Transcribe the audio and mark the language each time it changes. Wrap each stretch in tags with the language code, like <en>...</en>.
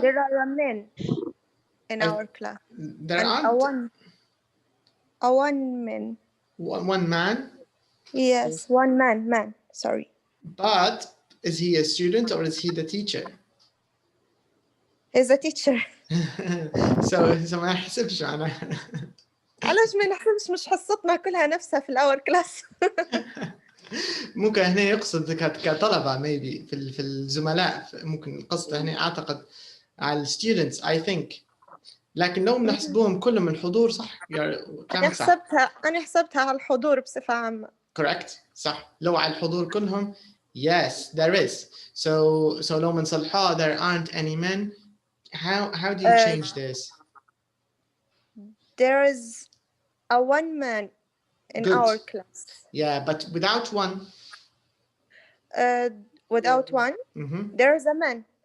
<en>There are men in our class. There And aren't? one man. One man? Yes, one man, sorry. But is he a student or is he the teacher? He's a teacher. so</en> <ar>ما يحسبش معناها. علاش ما نحسبش؟ مش حصتنا كلها نفسها في الأول كلاس. ممكن هنا يقصد كطلبة</ar> <en>maybe</en> <ar>في الزملاء، ممكن القصد هنا أعتقد على</ar> <en>students I think.</en> <ar>لكن لو بنحسبوهم كلهم من الحضور صح كلامك صح. أنا حسبتها على الحضور بصفة عامة.</ar> <en>Correct</en> <ar>صح. لو على الحضور كلهم</ar> <en>yes there is. So</en> <ar>لو بنصلحها</ar> <en>there aren't any men. How do you change this? There is a one man in Good. our class. Yeah, but without one. Without one, there is a man.</en>